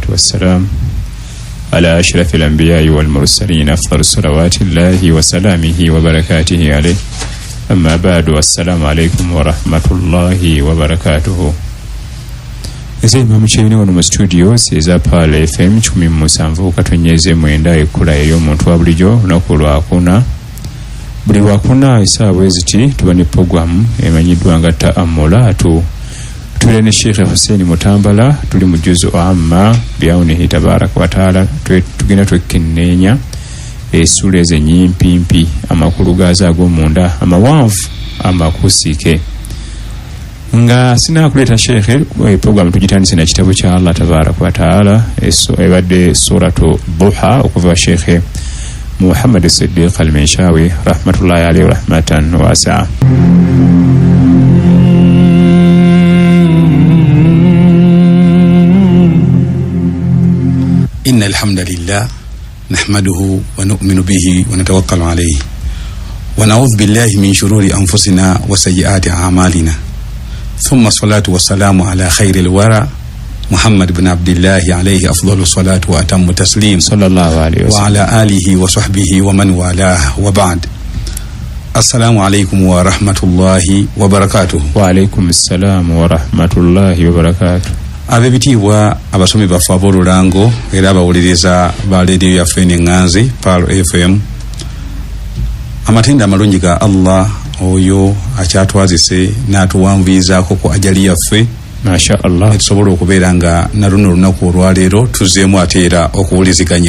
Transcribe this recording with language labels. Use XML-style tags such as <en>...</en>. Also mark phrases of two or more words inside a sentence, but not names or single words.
<ar>والسلام على أشرف الأنبياء والمرسلين أفضل صلوات الله وسلامه وبركاته عليه أما بعد والسلام عليكم ورحمة الله وبركاته.</ar> <lg>Eze mamuchine wano mu studios eza Pale FM 17 katonyeze mwenda ekula eyo muntu wa bulijjo lunaku lwakuna buli wakuna esaawa eziti tuba ne program emanyiddwa nga Ta'ammulaatu. Tuli ne Sheikh Hussein Mutambala tuli mu juzu amma</lg> <ar>بعونه تبارك وتعالى</ar> <lg>tugenda twekenneenya esula ezenyimpimpi amakulu gaza ag'omunda amawanvu amakusike nga sinakuleta Sheikh program tugitandise na kitabu kya Allah</lg> <ar>تبارك وتعالى</ar> <lg>ebadde suratu Duha okuva Sheikh Muhammad Siddiq al-Minshawi</lg> <ar>رحمة الله عليه رحمة واسعة. إن الحمد لله نحمده ونؤمن به ونتوكل عليه ونعوذ بالله من شرور أنفسنا وسيئات أعمالنا ثم الصلاة والسلام على خير الورى محمد بن عبد الله عليه أفضل الصلاة وأتم التسليم صلى الله عليه وسلم وعلى آله وصحبه ومن والاه وبعد. السلام عليكم ورحمة الله وبركاته. وعليكم السلام ورحمة الله وبركاته.</ar> <lg>Abebitiibwa abasomi baffe ab'olulango era abawuliriza ba leediyo yaffe n'enganzi Palo FM, amatenda amalungi ga Allah oyo akyatwazise n'atuwanviizaako ku ajali yaffe</lg> <ar>ما شاء الله</ar> <lg>tusobola okubeera nga na luno olunaku olwaleero tuzeemu ate era okuwuliziganya.</lg>